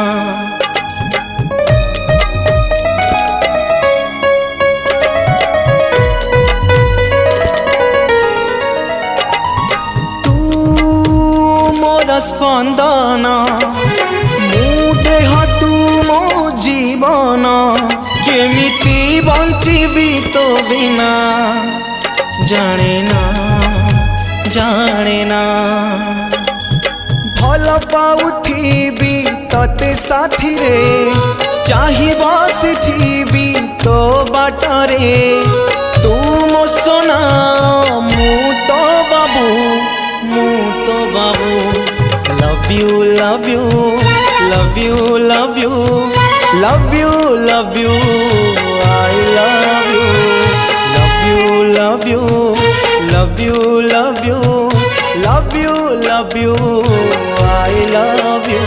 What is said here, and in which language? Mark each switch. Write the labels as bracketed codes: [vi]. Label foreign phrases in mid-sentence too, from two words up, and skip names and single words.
[or] ତୁ ମୋର ସ୍ପନ୍ଦନା ଜୀବନ କେମିତି ବଞ୍ଚିବି ତୋ ବିନା ଜାଣେ ନା ଜାଣେ ନା। ଭଲ ପାଉଥିବି ତତେ ସାଥୀ ରେ ଚାହି ବସିଥିବି ତୋ ବାଟରେ ତୁ ମୋ ସୋନା ମୁ ତୋ ବାବୁ ମୁ ତୋ ବାବୁ। [en] Love you, love you, love you, love you, love you, love you, I love you. Love you, love you, love you, love you, love you, love you, I love you.